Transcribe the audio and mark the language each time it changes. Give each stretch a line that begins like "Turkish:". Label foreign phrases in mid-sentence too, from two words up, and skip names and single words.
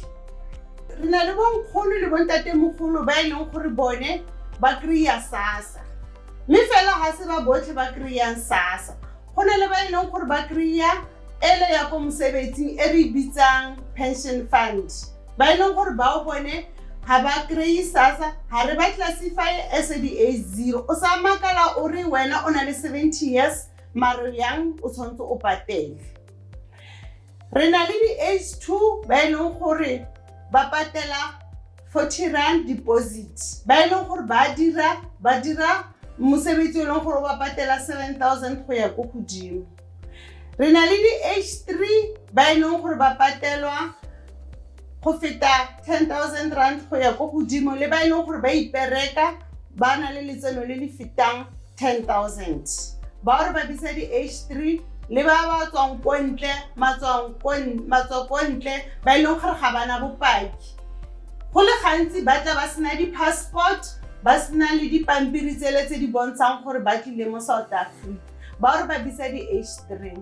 Tswana: Re na le bonkgolo le bontatemogolo ba e leng gore bone ba kry-a SASSA. Mme fela ga se ba botlhe ba kry-ang SASSA. Go na le ba e leng gore ba kry-a ele ya ko mosebetsing e re bitsang
English: pension fund.
Tswana: Ba e leng gore ba o bone ga ba kry-e SASSA, ga re ba
English: classify as
Tswana: di-A0. O sa makala o re wena o na le 70 years mare yang o tshwanetse o patele. Re na le di-H2 ba e leng gore ba patela 40 rand deposit. Ba e leng gore ba dira mosebetsi o leng gore ba patela 7,000 go ya ko godimo. Re na le di-H3 ba e leng gore ba patelwa go feta 10,000 rand go ya ko godimo, le ba e leng gore ba ipereka ba na le letseno le le fetang 10,000. Ba re ba bisa di-H3 le ba ba tswang ko ntle matswa ko ntle ba e leng gore ga bana bopaki. Go le gantsi ba tla ba sena di-passport, ba sena le dipampiri tsele tse di bontshang gore ba tlile mo South Africa. Ba re ba bisa di-H3.